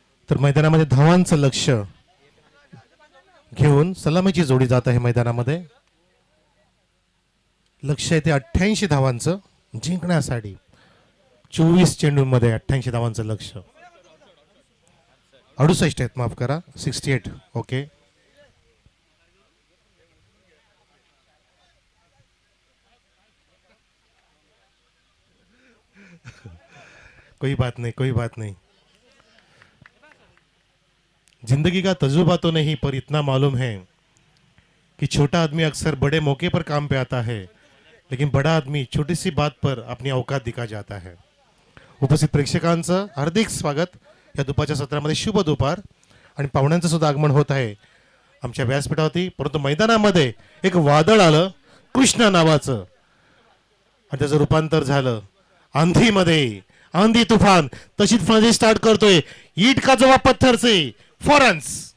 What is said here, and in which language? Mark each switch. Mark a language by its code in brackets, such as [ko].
[mr] तर मैदानामध्ये धावांचं लक्ष घेऊन सलामीची जोडी जात आहे मैदानामध्ये. लक्ष आहे ते 88 धावांचं जिंकण्यासाठी. 24 चेंडूंमध्ये 88 धावांचं लक्ष. 68 आहेत माफ करा 68. [hi] ओके कोई बात नहीं कोई बात नहीं. जिंदगी का तजुर्बा तो नहीं पर इतना मालूम है कि छोटा आदमी अक्सर बड़े मौके पर काम पे आता है लेकिन बड़ा आदमी छोटी सी बात पर अपनी औकात दिखा जाता है. [mr] उपस्थित प्रेक्षकांचं हार्दिक स्वागत या दुपारच्या सत्रामध्ये. शुभ दुपार. आणि पाहुण्यांचं सुद्धा आगमन होत आहे आमच्या व्यासपीठावरती. परंतु मैदानामध्ये एक वादळ आलं कृष्ण नावाचं आणि त्याचं रूपांतर झालं आंधीमध्ये. आंधी तुफान तशीच फळी स्टार्ट करतोय. [hi] ईट का जवाब पत्थर से फॉरन्स.